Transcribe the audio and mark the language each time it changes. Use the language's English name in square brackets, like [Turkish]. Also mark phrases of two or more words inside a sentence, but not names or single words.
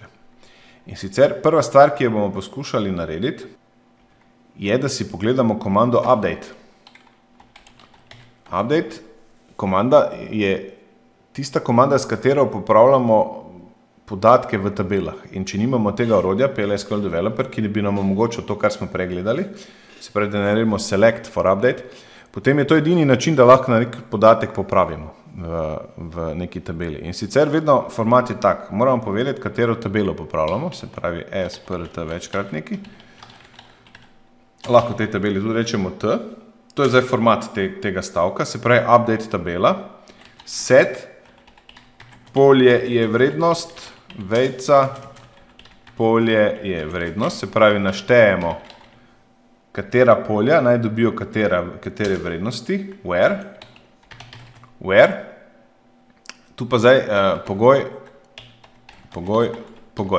[Slovenian] In sicer prva stvar, ki jo bomo poskušali narediti, je, da si pogledamo komando update. Update komanda je tista komanda, s katero popravljamo podatke v tabelah. In če nimamo tega orodja, PL/SQL Developer, ki bi nam omogočil to, kar smo pregledali, se pravi, da naredimo [English] select for update, [Slovenian] potem je to edini način, da lahko nek podatek popravimo v neki tabeli. In sicer vedno format je tak, moramo povedati, katero tabelo popravljamo, se pravi SPRT večkratniki. Lahko tej tabeli tudi rečemo T, to je zdaj format tega stavka, se pravi update tabela, set, polje je vrednost, vejca, polje je vrednost, se pravi naštejemo, katera polja naj dobijo katere vrednosti, where, tu pa zdaj pogoj.